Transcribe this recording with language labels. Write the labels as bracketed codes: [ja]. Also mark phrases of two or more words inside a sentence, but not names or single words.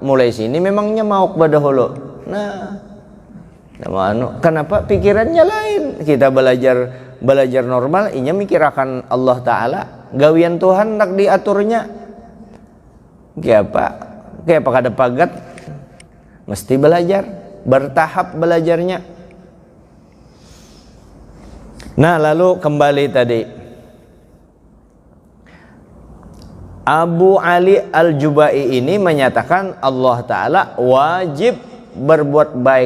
[id] Mulai sini memangnya mau pada hulu. Kenapa pikirannya lain? [bjn] Kita belajar normal, inya mikir akan Allah Ta'ala. Gawian Tuhan nak diaturnya. Kayak apa kada pagat? [id] Mesti belajar, bertahap belajarnya. Nah lalu kembali tadi, Abu Ali Al-Jubai ini menyatakan Allah Ta'ala wajib berbuat baik.